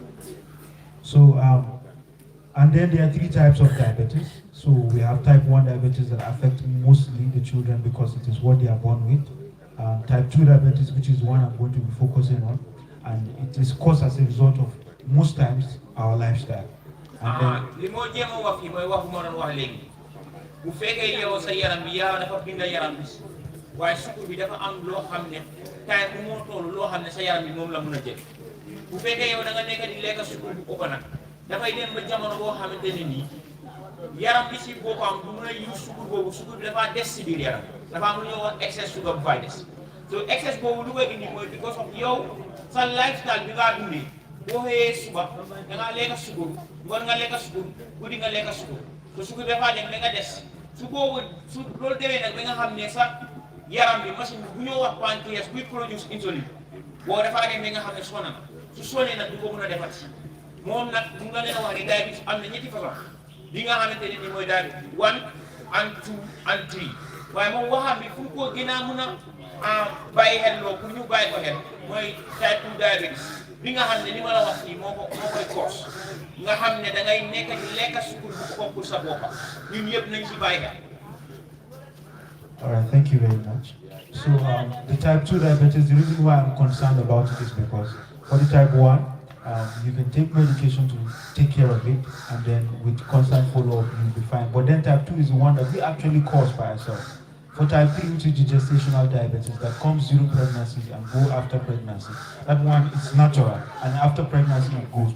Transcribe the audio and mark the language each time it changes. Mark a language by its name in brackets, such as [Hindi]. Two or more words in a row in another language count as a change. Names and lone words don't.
[English] So and then there are 3 types of diabetes. So we have type 1 diabetes that affect mostly the children because it is what they are born with. Type 2 diabetes, which is one I'm going to be focusing on, and it is caused as a result of most times our lifestyle. And [Wolof] dafay dem ba jamono boo xamante ne nii yaram bi si boppam du mën a yu sukur boobu sukur bi dafa des si biir yaram dafa am lu ñuy wax [English] excess sugar [Wolof] bu fay des so excess boobu lu koy indi mooy [English] because of [Wolof] yow sa lifestyle bi ngaa dundee boo xëyee suba da ngaa lekk sukur ngoon nga lekk sukur guddi nga lekk sukur so sukur dafa dem ba nga des su boobu su loolu demee nag ba nga xam ne sa yaram bi machine bu ñoo wax pancréas buy produce insuline boo dafa dem ba nga xam ne sonna na su sonnee nag du ko mën a defati moom nag mu nga leen wax ne diabetes am na ñetti façon li nga xamante ne ni mooy [English] diabetes 1 and 2 and 3 [Wolof] waaye moom waxam bi fu ko gën a mën a bàyyi xel loo pour ñu bàyyi ko xel mooy [English] type 2 diabetes [Wolof] bi nga xam ne li ma la wax nii moo koy cause nga xam ne da ngay nekk di lekk sukur bu ko pour sa boppa ñun yëpp nañ ci bàyyi xel. [English] All right, thank you very much. So the type 2 diabetes, the reason why I'm concerned about it is because for the type 1, you can take medication to take care of it, and then with constant follow-up, you'll be fine. But then type 2 is the one that we actually cause by ourselves. For type 3, which is the gestational diabetes that comes during pregnancy and go after pregnancy, that one is natural, and after pregnancy it goes.